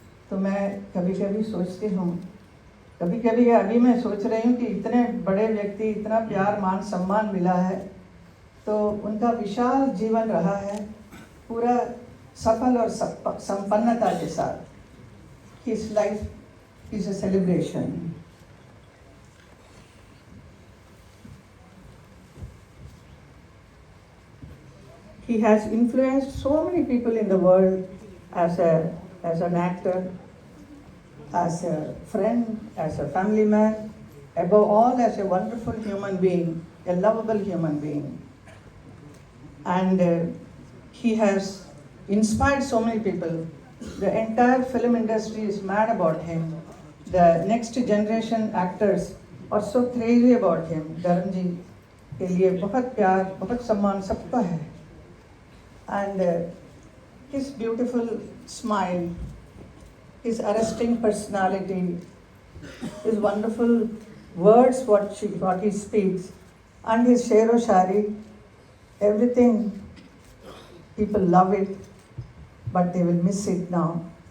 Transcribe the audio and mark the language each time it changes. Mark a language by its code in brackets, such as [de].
[hi] तो मैं कभी कभी सोचती हूँ, कभी कभी अभी मैं सोच रही हूँ कि इतने बड़े व्यक्ति, इतना प्यार मान सम्मान मिला है, तो उनका विशाल जीवन रहा है, पूरा सफल और संपन्नता के साथ। [en] His life is a celebration. He has influenced so many people in the world as an actor, as a friend, as a family man, above all as a wonderful human being, a lovable human being. And he has inspired so many people. The entire film industry is mad about him. The next generation actors are so crazy about him. [hi] धर्म जी के लिए बहुत प्यार, बहुत सम्मान सबका है. [en] And his beautiful smile, his arresting personality, his wonderful words, what he speaks, and his shero shari, everything, people love it, but they will miss it now.